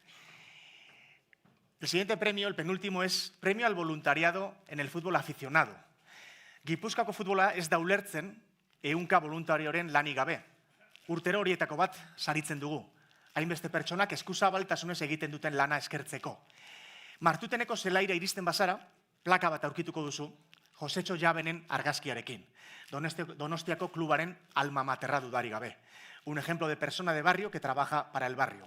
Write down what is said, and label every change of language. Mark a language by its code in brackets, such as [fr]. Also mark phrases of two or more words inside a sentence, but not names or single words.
[es] El siguiente premio, el penúltimo, es premio al voluntariado en el fútbol aficionado. [eu] Gipuzkoako futbola ez da ulertzen ehunka voluntarioren lanik gabe. Urtero horietako bat saritzen dugu. Hainbeste pertsonak eskuzabaltasunez egiten duten lana eskertzeko. Martuteneko zelaira iristen bazara, plaka bat aurkituko duzu, Josetxo Jabenen argazkiarekin. Donostiako klubaren [la] alma materra [eu] dudari gabe. [es] Un ejemplo de persona de barrio que trabaja para el barrio.